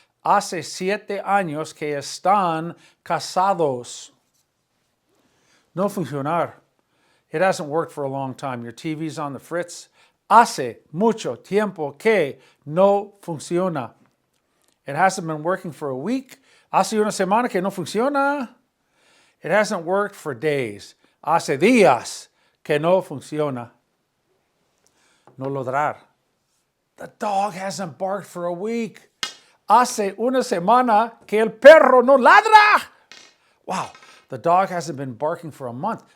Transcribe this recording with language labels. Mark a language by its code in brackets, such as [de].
[es] Hace 7 años que están casados. No funcionar. [en] It hasn't worked for a long time. Your TV's on the fritz. [es] Hace mucho tiempo que no funciona. [en] It hasn't been working for a week. [es] Hace una semana que no funciona. [en] It hasn't worked for days. [es] Hace días que no funciona. No ladrar. [en] The dog hasn't barked for a week. [es] Hace una semana que el perro no ladra. [en] Wow, the dog hasn't been barking for a month.